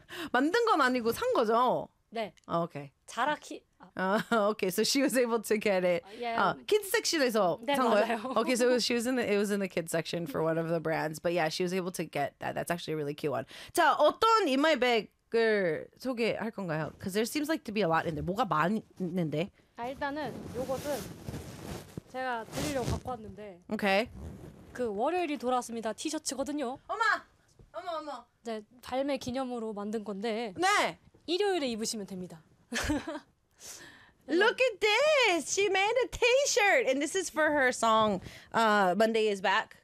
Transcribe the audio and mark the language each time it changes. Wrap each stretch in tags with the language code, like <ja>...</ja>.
<ko>만든 건 아니고 산 거죠? 네.</ko> <en>Oh, okay. 자라키. Okay, so she was able to get it. Yeah. Kids section</en> <ko>에서 네, 산 거예요. 맞아요.</ko> <en>Okay, so it was in the kids section for one of the brands, but yeah, she was able to get that. That's actually a really cute one.</en> <ko>자, 어떤 인마이백을 소개할 건가요?</ko> <en>Because there seems like to be a lot in there.</en> <ko>뭐가 많은데? 아, 일단은 요것은 제가 드리려고 갖고 왔는데</ko> <en>오케이</en> <ko>그 월요일이 돌아왔습니다 티셔츠거든요. 어마! 어머! 어머! 네, 발매 기념으로 만든 건데 네! 일요일에 입으시면 됩니다.</ko> <en>Look at this! She made a t-shirt! And this is for her song Monday is Back.</en>